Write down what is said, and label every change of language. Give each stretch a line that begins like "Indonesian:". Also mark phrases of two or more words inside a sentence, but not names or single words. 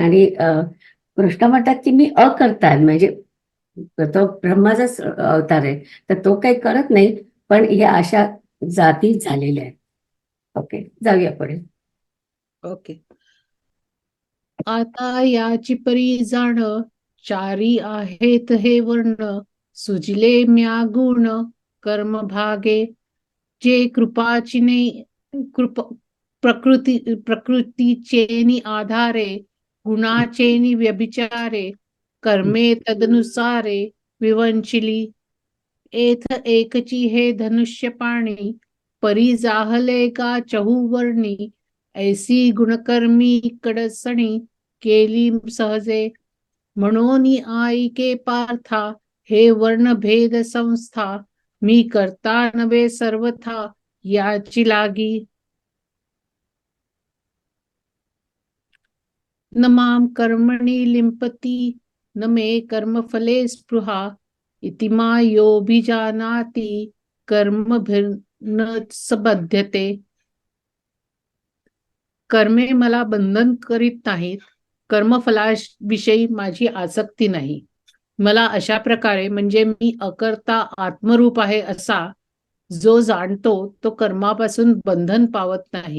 Marathi: आणि कृष्ण म्हणतात की मी अकर्ता आहे, म्हणजे तो ब्रह्माचाच अवतार आहे, तर तो काही करत नाही. पण ह्या अशा जाती झालेल्या आहेत. ओके, जाऊया पुढे. ओके. आता याची परी जाण, चारी आहेत हे वर्ण, सुजले म्या गुण कर्म भागे, जे कृपाचिने कृप प्रकृतीचेनी आधारे, गुणाचेनी व्यभिचारे, कर्मे तदनुसारे विवंचिली. एथ एकची हे धनुष्य पाणी, परी जाहले का चहूवर्णी, ऐसी गुणकर्मी कडसणी केली सहजे. म्हणून आईके पार्था, हे वर्णभेद संस्था, मी करता नव्हे सर्वथा याची लागी.
Sanskrit: न माम कर्मणि लिंपती, न मे कर्मफले स्पृहा, इति मायोभिजानाति कर्मभिर्न सबध्यते.
Marathi: कर्मे मला बंधन करीत नाहीत, कर्मफलाविषयी माझी आसक्ती नाही. मला अशा प्रकारे म्हणजे मी अकर्ता आत्मरूप आहे असा जो जाणतो तो कर्मापासून बंधन पावत नाही.